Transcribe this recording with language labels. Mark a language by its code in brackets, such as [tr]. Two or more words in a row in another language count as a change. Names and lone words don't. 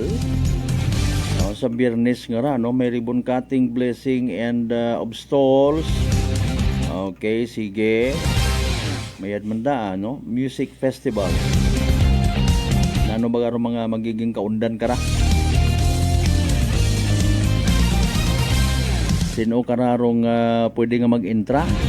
[hil] Sa Biyernes nga ra no, may [en] ribbon cutting, blessing and of stalls. [hil] Okay, sige. Mayad man da no, [en] music festival. [hil] Ano ba garo mga magiging kaundan kara? Sino kararong pwede nga mag-intra?